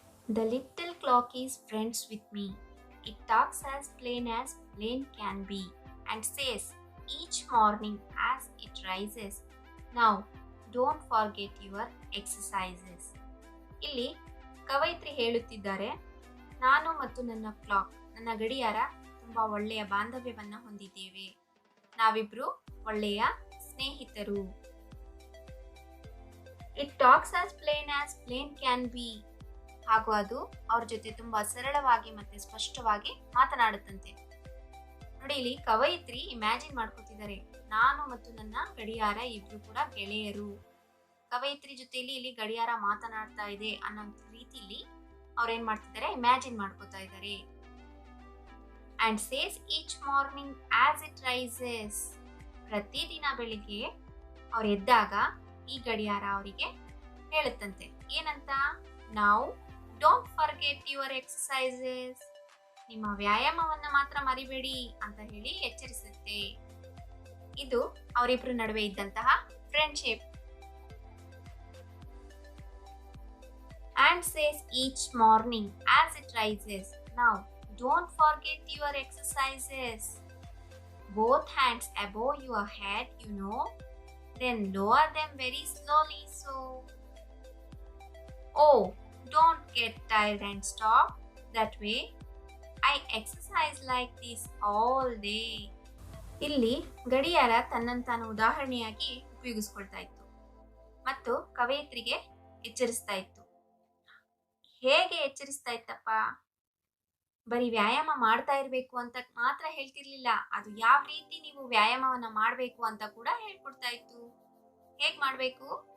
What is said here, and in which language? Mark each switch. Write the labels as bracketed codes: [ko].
[en] The little clock is friends with me. It talks as plain can be, and says each morning as it rises, now don't forget your exercises. [kn] ಇಲ್ಲಿ ಕವಯಿತ್ರಿ ಹೇಳುತ್ತಿದ್ದಾರೆ, ನಾನು ಮತ್ತು ನನ್ನ clock, ನನ್ನ ಗಡಿಯಾರ ತುಂಬಾ ಒಳ್ಳೆಯ ಬಾಂಧವ್ಯವನ್ನ ಹೊಂದಿದ್ದೇವೆ. ನಾವಿಬ್ರು ಒಳ್ಳೆಯ ಸ್ನೇಹಿತರು. [en] It talks as plain can be. [kn] ಹಾಗೂ ಅದು ಅವ್ರ ಜೊತೆ ತುಂಬಾ ಸರಳವಾಗಿ ಮತ್ತೆ ಸ್ಪಷ್ಟವಾಗಿ ಮಾತನಾಡುತ್ತಂತೆ. ನೋಡಿ, ಇಲ್ಲಿ ಕವಯಿತ್ರಿ ಇಮ್ಯಾಜಿನ್ ಮಾಡ್ಕೊತಿದ್ದಾರೆ, ನಾನು ಮತ್ತು ನನ್ನ ಗಡಿಯಾರ ಇಬ್ರು ಕೂಡ ಗೆಳೆಯರು. ಕವಯಿತ್ರಿ ಜೊತೆಲಿ ಇಲ್ಲಿ ಗಡಿಯಾರ ಮಾತನಾಡ್ತಾ ಇದೆ ಅನ್ನೋ ರೀತಿಲಿ ಅವ್ರೇನ್ ಮಾಡ್ತಿದ್ದಾರೆ, ಇಮ್ಯಾಜಿನ್ ಮಾಡ್ಕೋತಾ ಇದ್ದಾರೆ. [en] And says each morning as it rises. [kn] ಪ್ರತಿದಿನ ಬೆಳಿಗ್ಗೆ ಅವ್ರು ಎದ್ದಾಗ ಈ ಗಡಿಯಾರ ಅವರಿಗೆ ಹೇಳುತ್ತಂತೆ, ಏನಂತ, ನಾವು [en] Don't forget your exercises. [kn] ನಿಮ್ಮ ವ್ಯಾಯಾಮವನ್ನ ಮಾತ್ರ ಮರಿಬೇಡಿ ಅಂತ ಹೇಳಿ ಎಚ್ಚರಿಸುತ್ತೆ. ಇದು ಅವರಿಬ್ರು ನಡುವೆ ಇದ್ದಂತಹ friendship. [en] And says each morning as it rises, now don't forget your exercises. Both hands above your head, you know, then lower them very slowly. So, oh, don't get tired and stop that way. I exercise like this all day. [kn] ಇಲ್ಲಿ ಗಡಿಯಾರ ತನ್ನನ್ನು ತಾನು ಉದಾಹರಣೆಯಾಗಿ ಉಪಯೋಗಿಸ್ಕೊಳ್ತಾ ಇತ್ತು ಮತ್ತು ಕವಯಿತ್ರಿಗೆ ಎಚ್ಚರಿಸ್ತಾ ಇತ್ತು. ಹೇಗೆ ಎಚ್ಚರಿಸ್ತಾ ಇತ್ತಪ್ಪ? ಬರೀ ವ್ಯಾಯಾಮ ಮಾಡ್ತಾ ಇರಬೇಕು ಅಂತ ಮಾತ್ರ ಹೇಳ್ತಿರ್ಲಿಲ್ಲ, ಅದು ಯಾವ ರೀತಿ ನೀವು ವ್ಯಾಯಾಮವನ್ನ ಮಾಡಬೇಕು ಅಂತ ಕೂಡ ಹೇಳ್ಕೊಡ್ತಾ ಇತ್ತು. ಹೇಗ್ ಮಾಡಬೇಕು?